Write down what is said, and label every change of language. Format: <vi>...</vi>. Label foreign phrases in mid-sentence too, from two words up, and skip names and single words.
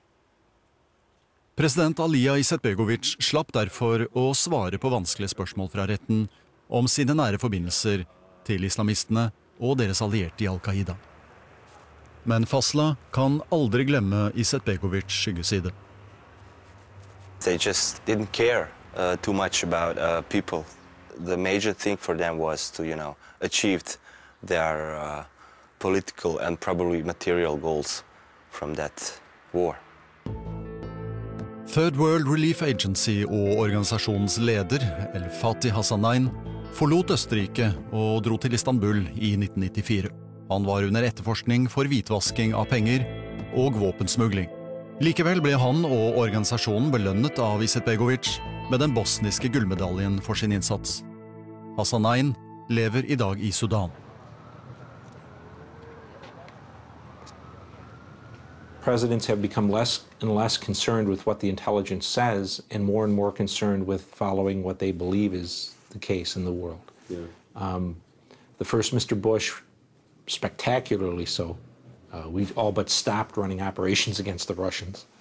<no>President Alija Izetbegovic slapp derfor å svare på vanskelige spørsmål fra retten om sine nære forbindelser til islamistene og deres allierte i Al-Qaida. Men Fasla kan aldri glemme Izetbegovics skyggeside.</no> <en>They just didn't care too much about people. The major thing for them was to, achieve their political and probably material goals from that war.</en> <no>Third World Relief Agency og organisasjonens leder, El-Fatih Hassanain, forlot Østerrike og dro til Istanbul i 1994. Han var under etterforskning for hvitvasking av penger og våpensmugling. Likevel ble han og organisasjonen belønnet av Izetbegovic med den bosniske gullmedaljen for sin innsats. Hassanein lever I dag I Sudan.</no> <en>Presidents have become less and less concerned with what the intelligence says and more concerned with following what they believe is the case in the world. Yeah. The first Mr. Bush, spectacularly so, we all but stopped running operations against the Russians.</en>